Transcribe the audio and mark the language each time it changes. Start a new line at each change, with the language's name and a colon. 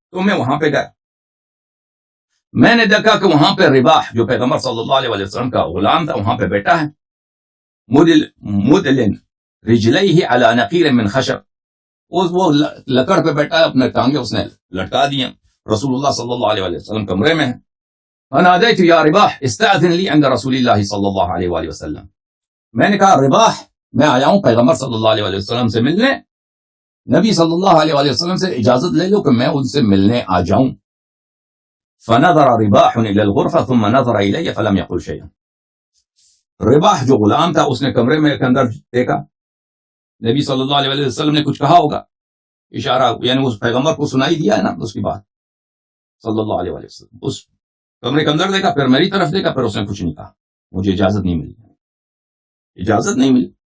Urdu: تو میں وہاں پہ گیا، میں نے دیکھا کہ وہاں پہ رباح جو پیغمبر صلی اللہ علیہ وسلم کا غلام تھا وہاں پہ بیٹھا ہے،
Arabic: مدلن رجلیہ علی نقیر من خشب،
Urdu: وہ لکڑ پہ بیٹھا ہے، اپنے ٹانگیں اس نے لٹکا دی ہیں. رسول اللہ صلی اللہ علیہ وسلم کمرے میں ہیں.
Arabic: فناديت يا رباح استأذن لي عند رسول الله صلی اللہ علیہ وآلہ وسلم.
Urdu: میں نے کہا رباح میں آیا ہوں پیغمبر صلی اللہ علیہ وسلم سے ملنے، نبی صلی اللہ علیہ وسلم سے اجازت لے لو کہ میں ان سے ملنے آ جاؤں.
Arabic: فنظر رباح الى الغرفة ثم نظر الي فلم يقل شيئا.
Urdu: رباح جو غلام تھا اس نے کمرے میں کے اندر دیکھا، نبی صلی اللہ علیہ وسلم نے کچھ کہا ہوگا، اشارہ یعنی اس پیغمبر کو سنائی دیا ہے نا اس کی بات صلی اللہ علیہ وسلم. اس کمرے کے اندر دیکھا، پھر میری طرف دیکھا، پھر اس نے کچھ نہیں کہا، مجھے اجازت نہیں ملی، اجازت نہیں ملی.